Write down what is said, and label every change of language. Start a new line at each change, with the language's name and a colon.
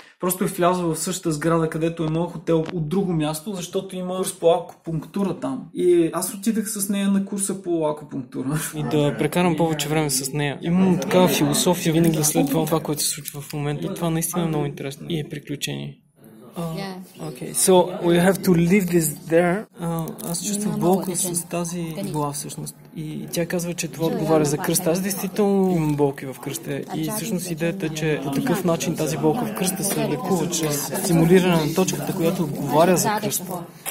Bulgarian: Просто е влязла в същата сграда, където е моят хотел от друго място, защото има курс по акупунктура там. И аз отидах с нея на курса по акупунктура. И да прекарам повече време с нея. Имам такава философия винаги да следвам това, което се случва в момента. Това наистина е много интересно и е приключение.
English: Okay, so we have to leave this there.
Bulgarian: Аз чувствах болка с тази игла всъщност. И тя казва, че това отговаря за кръста. Аз действително имам болки в кръста. И всъщност идеята е, че по такъв начин тази болка в кръста се лекува чрез стимулиране на точката, която отговаря за кръста.